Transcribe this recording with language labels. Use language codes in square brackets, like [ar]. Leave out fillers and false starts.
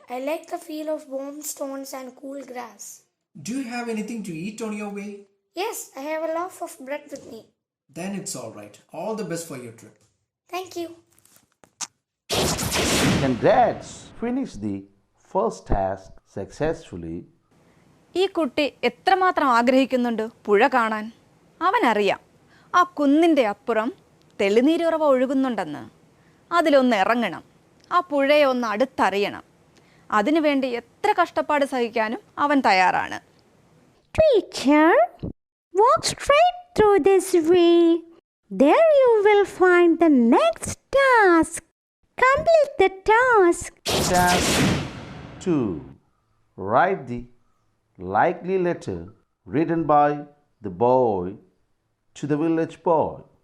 [en] I like the feel of warm stones and cool grass. Do you have anything to eat on your way? Yes, I have a loaf of bread with me. Then it's all right. All the best for your trip. Thank you. Congrats! Finish the first task successfully. [ml] ഈ കുട്ടി എത്രമാത്രം ആഗ്രഹിക്കുന്നുണ്ട് പുഴ കാണാൻ. അവനറിയാം ആ കുന്നിൻ്റെ അപ്പുറം തെളിനീരുറവ ഒഴുകുന്നുണ്ടെന്ന്. അതിലൊന്ന് ഇറങ്ങണം, ആ പുഴയെ ഒന്ന് അടുത്തറിയണം. അതിനുവേണ്ടി എത്ര കഷ്ടപ്പാട് സഹിക്കാനും അവൻ തയ്യാറാണ്. [en] Teacher, walk straight through this way. There you will find the next task. Complete the task. Task 2. Write the likely letter written by the boy to the village boy.